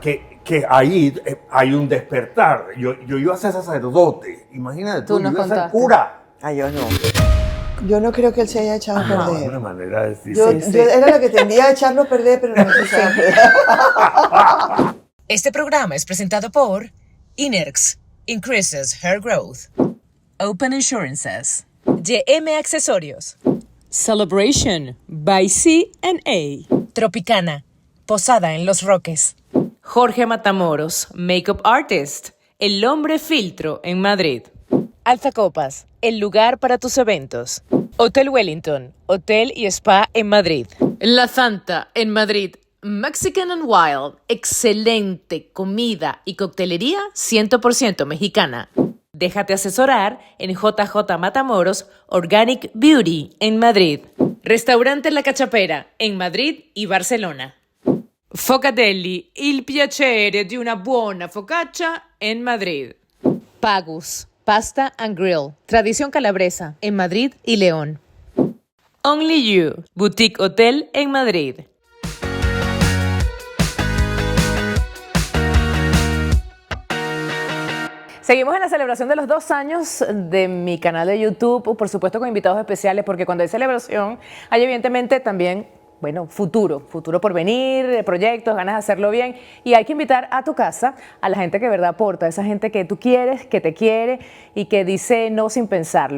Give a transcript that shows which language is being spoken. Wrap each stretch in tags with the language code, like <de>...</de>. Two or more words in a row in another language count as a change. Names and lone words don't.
<es>Que ahí hay un despertar. Yo iba a ser sacerdote, imagínate tú, yo iba a ser contaste. cura. Ah, yo no. Yo no creo que él se haya echado a perder. Una manera de decir. Yo era la que tendía a echarlo a perder, pero no se echaba a perder. Este programa es presentado por Inerx, Increases Hair Growth, Open Insurances, YM Accesorios, Celebration by C&A. Tropicana, Posada en Los Roques, Jorge Matamoros, Makeup Artist, El Hombre Filtro en Madrid. Alfa Copas, el lugar para tus eventos, Hotel Wellington, hotel y spa en Madrid, La Santa en Madrid. Mexican and Wild, excelente comida y coctelería 100% mexicana. Déjate asesorar en JJ Matamoros Organic Beauty en Madrid. Restaurante La Cachapera en Madrid y Barcelona.</es> <it>Focatelli, il piacere di una buona focaccia en Madrid.</it> <es>Pagus, Pasta and Grill, tradición calabresa en Madrid y León. Only You, Boutique Hotel en Madrid. Seguimos en la celebración de los 2 años de mi canal de YouTube, por supuesto con invitados especiales, porque cuando hay celebración hay evidentemente también, bueno, futuro por venir, proyectos, ganas de hacerlo bien, y hay que invitar a tu casa a la gente que de verdad aporta, esa gente que tú quieres, que te quiere y que dice no sin pensarlo.</es>